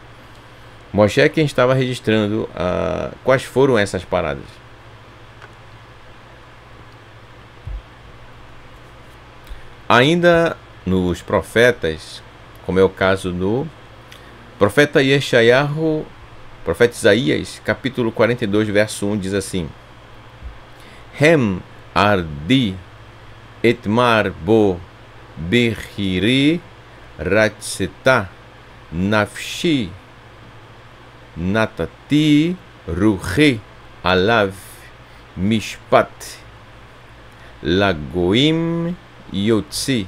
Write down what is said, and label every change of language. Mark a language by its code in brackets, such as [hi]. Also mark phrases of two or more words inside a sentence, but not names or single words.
[pt] Moshe é quem estava registrando quais foram essas paradas. Ainda nos profetas, como é o caso do profeta Yeshayahu, profeta Isaías, capítulo 42, verso 1, diz assim: [he] הן עבדי אתמך בו בחירי רצתה נפשי נתתי רוחי עליו משפט לגוים יוציא.